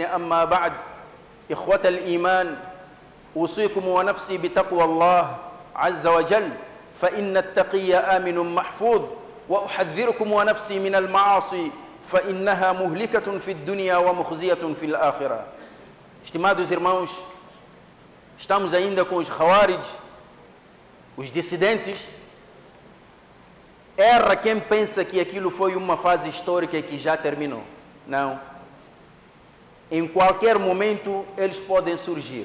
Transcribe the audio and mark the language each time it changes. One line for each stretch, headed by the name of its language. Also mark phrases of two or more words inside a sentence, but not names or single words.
Arabic: أما بعد، إخوة الإيمان، أوصيكم ونفسي بتقوى الله عز وجل، فإن التقي آمن محفوظ، وأحذركم ونفسي من المعاصي فإنها مهلكة في الدنيا ومخزية في الآخرة.
Portuguese: Estimados irmãos, estamos ainda com os Khawarij, os dissidentes. Erra quem pensa que aquilo foi uma fase histórica que já terminou. Não. Em qualquer momento eles podem surgir.